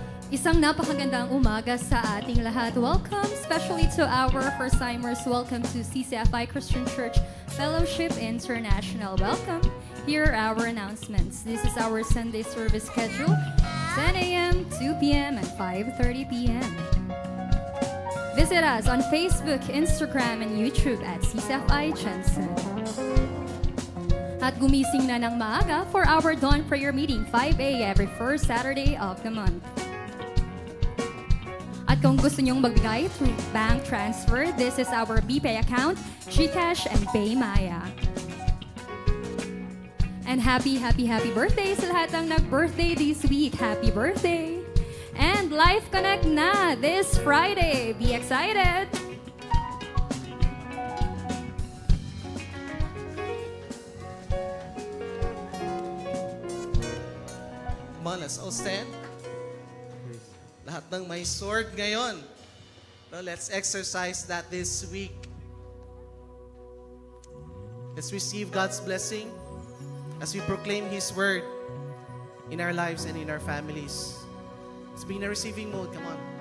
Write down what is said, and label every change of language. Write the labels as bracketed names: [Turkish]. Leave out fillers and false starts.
[Filipino] Isang napakagandang umaga sa ating lahat. [English] Welcome, especially to our first-timers. Welcome to CCFI Christian Church Fellowship International. Welcome. Here are our announcements. This is our Sunday service schedule. 10 a.m., 2 p.m., and 5:30 p.m. Visit us on Facebook, Instagram, and YouTube at CCFI Jensen. [Filipino] At gumising na ng maaga [English] for our dawn prayer meeting, [Filipino] 5 a.m. [English] every first Saturday of the month. [Filipino] At kung gusto nyong magbigay [English] through bank transfer, this is our BPay account, GCash, and PayMaya. And happy birthday [Filipino] sa lahat ng nag-birthday [English] this week. Happy birthday! And Life Connect na this Friday. Be excited! Come on, let's all stand. [Filipino] Lahat ng may sword ngayon. [English] No, let's exercise that this week. Let's receive God's blessing as we proclaim His word in our lives and in our families. Let's be in a receiving mode. Come on.